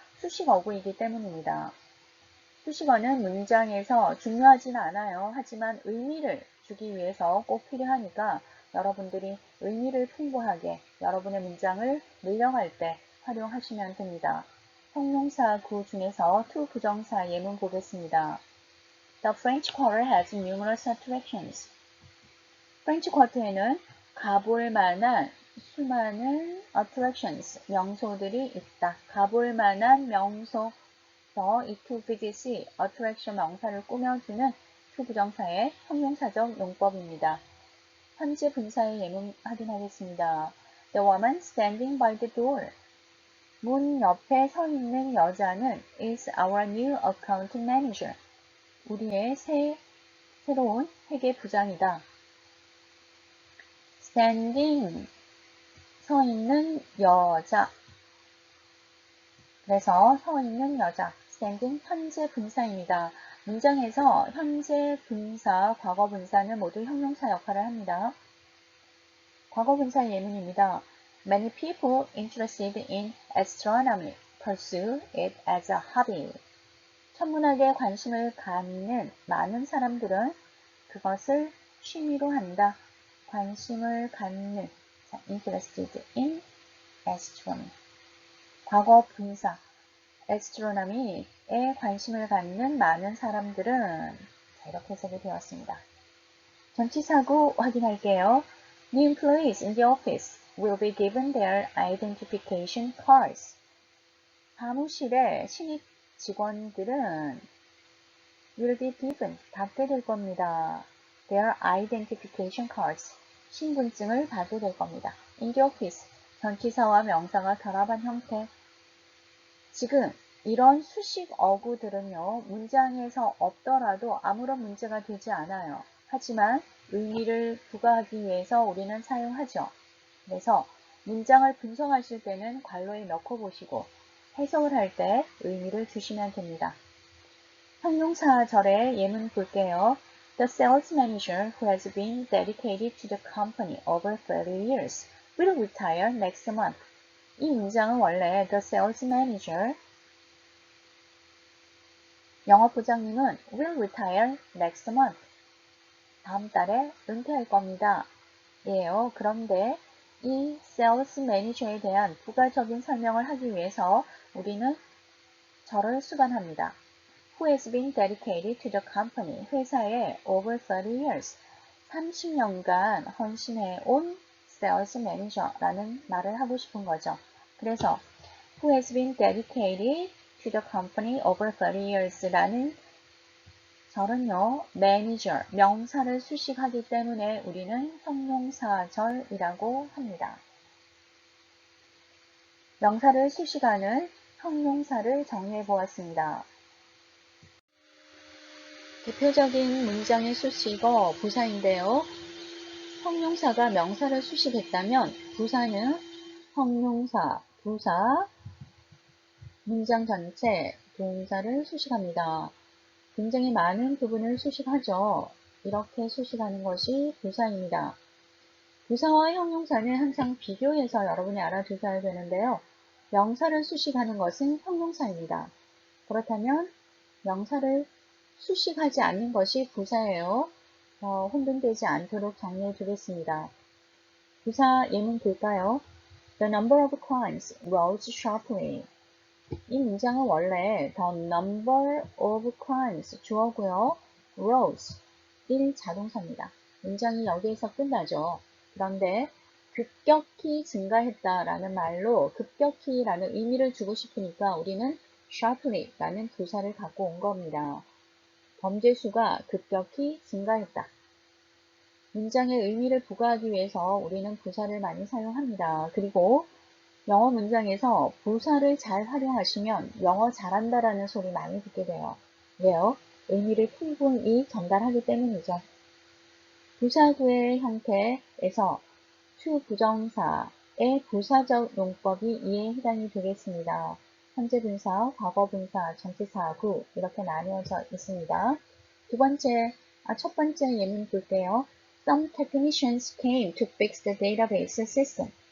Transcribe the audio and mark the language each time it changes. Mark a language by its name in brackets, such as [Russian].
[Korean] 수식어구이기 때문입니다. 수식어는 문장에서 중요하진 않아요. 하지만 의미를 주기 위해서 꼭 필요하니까 여러분들이 의미를 풍부하게 여러분의 문장을 늘려갈 때 활용하시면 됩니다. 형용사구 중에서 to 부정사 예문 보겠습니다. [English] The French Quarter has numerous attractions. [Korean] 프렌치 쿼터에는 가볼 만한 수많은 attractions, 명소들이 있다. 가볼 만한 명소, 이 [English] to visit [Korean] 이 attraction 명사를 꾸며주는 to 부정사의 형용사적 용법입니다. 현재 분사의 예문 확인하겠습니다. [English] The woman standing by the door. [Korean] 문 옆에 서 있는 여자는 [English] is our new accounting manager. [Korean] 우리의 새로운 회계부장이다. standing, 서 있는 여자. 그래서 서 있는 여자, standing 현재 분사입니다. 문장에서 현재 분사, 과거 분사는 모두 형용사 역할을 합니다. 과거 분사 예문입니다. [English] Many people interested in astronomy pursue it as a hobby. [Korean] 천문학에 관심을 갖는 많은 사람들은 그것을 취미로 한다. 관심을 갖는, [English] interested in astronomy. [Korean] 과거 분사, astronomy에 관심을 갖는 많은 사람들은 이렇게 해석이 되었습니다. 전치사구 확인할게요. [English] New employees in the office will be given their identification cards. [Korean] 사무실의 신입 직원들은 [English] will be given, [Korean] 받게 될 겁니다. [English] Their identification cards, [Korean] 신분증을 받게 될 겁니다. [English] In the office, [Korean] 전치사와 명사가 결합한 형태. 지금 이런 수식 어구들은요, 문장에서 없더라도 아무런 문제가 되지 않아요. 하지만 의미를 부과하기 위해서 우리는 사용하죠. 그래서 문장을 분석하실 때는 괄호에 넣고 보시고 해석을 할 때 의미를 주시면 됩니다. 형용사절의 예문 볼게요. [English] The sales manager who has been dedicated to the company over 30 years will retire next month. [Korean] 이 문장은 원래 [English] the sales manager, [Korean] 영업부장님은 [English] will retire next month. [Korean] 다음 달에 은퇴할 겁니다. 예요. 그런데 이 sales manager에 대한 부가적인 설명을 하기 위해서 우리는 절을 수반합니다. [English] Who has been dedicated to the company, [Korean] 회사에 [English] over 30 years, [Korean] 30년간 헌신해 온 sales manager라는 말을 하고 싶은 거죠. 그래서 [English] who has been dedicated to the company over 30 years라는 [Korean] 절은요, manager, 명사를 수식하기 때문에 우리는 형용사절이라고 합니다. 명사를 수식하는 형용사를 정리해 보았습니다. 대표적인 문장의 수식어 부사인데요. 형용사가 명사를 수식했다면 부사는 형용사, 부사, 문장 전체, 동사를 수식합니다. 굉장히 많은 부분을 수식하죠. 이렇게 수식하는 것이 부사입니다. 부사와 형용사는 항상 비교해서 여러분이 알아두셔야 되는데요. 명사를 수식하는 것은 형용사입니다. 그렇다면 명사를 수식하지 않는 것이 부사예요. 혼돈되지 않도록 정리해 두겠습니다. 부사 예문 볼까요? [English] The number of crimes rose sharply. [Korean] 이 문장은 원래 [English] the number of crimes [Korean] 주어고요. rose 1 자동사입니다. 문장이 여기에서 끝나죠. 그런데 급격히 증가했다라는 말로 급격히라는 의미를 주고 싶으니까 우리는 sharply라는 부사를 갖고 온 겁니다. 범죄 수가 급격히 증가했다. 문장의 의미를 부과하기 위해서 우리는 부사를 많이 사용합니다. 그리고 영어 문장에서 부사를 잘 활용하시면 영어 잘한다라는 소리 많이 듣게 돼요. 왜요? 의미를 풍부히 전달하기 때문이죠. 부사구의 형태에서 to 부정사의 부사적 용법이 이에 해당이 되겠습니다. 현재 분사, 과거 분사, 전치사, 구 이렇게 나뉘어져 있습니다. 첫 번째 예문 볼게요. [English] Some technicians came to fix the database system.